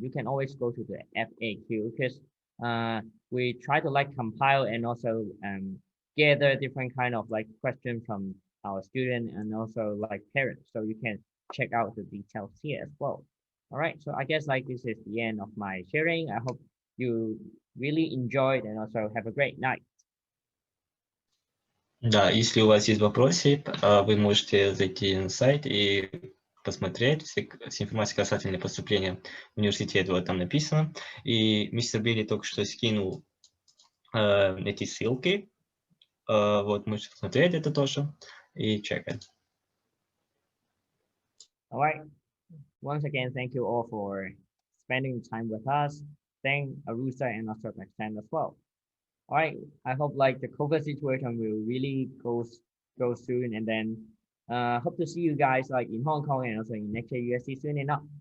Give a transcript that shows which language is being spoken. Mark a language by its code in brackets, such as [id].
[en] You can always go to the FAQ, because we try to like compile and also gather different kind of like questions from our student and also like parents. So you can check out the details here as well. All right, so I guess like this is the end of my sharing. I hope you really enjoyed and also have a great night. [ru] Да, если у вас есть вопросы, вы можете зайти на сайт и посмотреть вся информация касательно поступления в университет, вот там написано. И мистер Билли только что скинул эти ссылки, вот можете посмотреть это тоже и чекать. [en] All right. Once again, thank you all for spending time with us. Thank Arusa and also Maxen as well. All right. I hope like the COVID situation will really go soon, and then hope to see you guys like in Hong Kong and also in next year USC soon enough.